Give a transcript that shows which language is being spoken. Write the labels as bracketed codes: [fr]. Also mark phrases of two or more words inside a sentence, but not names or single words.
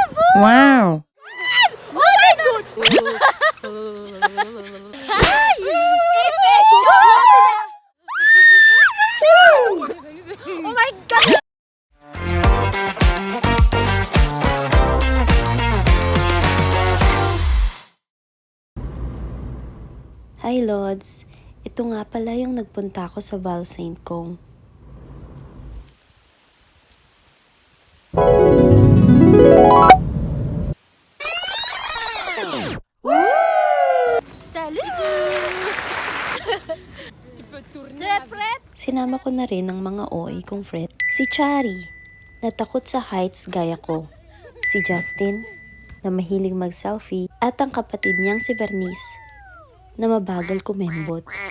[en] Wow! Oh my God! Oh my God! Hi Lods! [tl] Ito nga pala yung nagpunta ako sa Val Saint Kong. [fr] Salut! Tu es prête? [tl] Sinama ko na rin ang mga OA kong friend. Si Chari, na takot sa heights gaya ko. Si Justin, na mahilig mag-selfie. At ang kapatid niyang si Bernice, na mabagal kumembot.